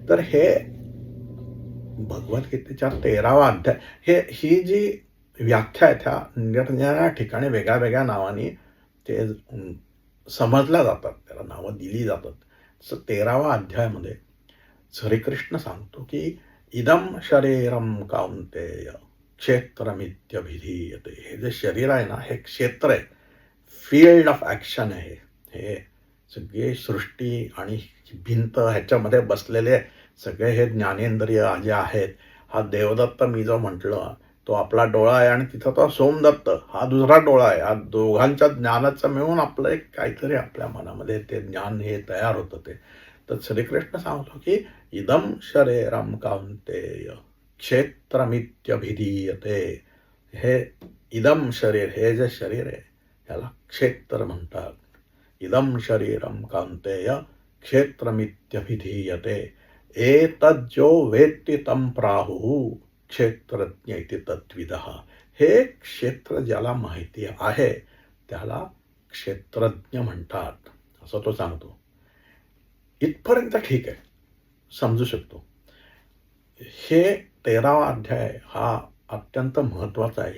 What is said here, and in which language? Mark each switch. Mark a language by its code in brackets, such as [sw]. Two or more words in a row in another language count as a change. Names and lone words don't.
[mr] तर हे भगवद्गीतेच्या 13वा अध्याय, ही जी व्याख्या आहे त्या निरनिराळ्या ठिकाणी वेगळ्या वेगळ्या नावाने ते समजल्या जातात, त्याला नावं दिली जातात. तसं 13वा अध्यायामध्ये श्रीकृष्ण सांगतो की [sa] इदम शरीरम कौंतेय क्षेत्रमित्यभिधीयते. [mr] हे जे शरीर आहे ना, हे क्षेत्र आहे, [en] field of action [mr] आहे. हे सगळे सृष्टी आणि भिंत, ह्याच्यामध्ये बसलेले सगळे हे ज्ञानेंद्रिय जे आहेत, हा देवदत्त मी जो म्हटलं तो आपला डोळा आहे आणि तिथं तो सोमदत्त हा दुसरा डोळा आहे. हा दोघांच्या ज्ञानाचं मिळून आपलं एक काहीतरी आपल्या मनामध्ये ते ज्ञान हे तयार होतं. ते तर श्रीकृष्ण सांगतो की [sa] इदम शरीरम कौंतेय क्षेत्रमित्यभिधीयते. [mr] हे [sa] इदम शरीर, [mr] हे जे शरीर आहे ह्याला क्षेत्र म्हणतात. [sa] इदम शरीरम कौंतेय क्षेत्रमित्यभिधीयते. एतज्जो वेत्ति तं प्राहुः क्षेत्रज्ञ इति तत्विदः. [mr] हे क्षेत्र ज्याला माहिती आहे त्याला क्षेत्रज्ञ म्हणतात, असं तो सांगतो. इथपर्यंत ठीक आहे, समजू शकतो. हे 13वा अध्याय हा अत्यंत महत्त्वाचा आहे.